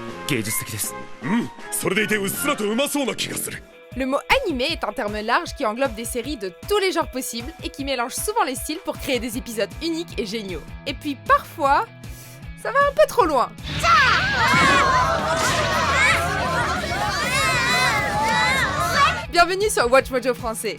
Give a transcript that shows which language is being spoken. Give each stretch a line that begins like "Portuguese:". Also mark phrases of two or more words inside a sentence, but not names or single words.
Japanese: 芸術的です。それでいてうっすらとうまそうな気がする。
French: Le mot animé est un terme large qui englobe des séries de tous les genres possibles et qui mélange souvent les styles pour créer des épisodes uniques et géniaux. Et puis parfois, ça va un peu trop loin. Bienvenue sur Watch Mojo français.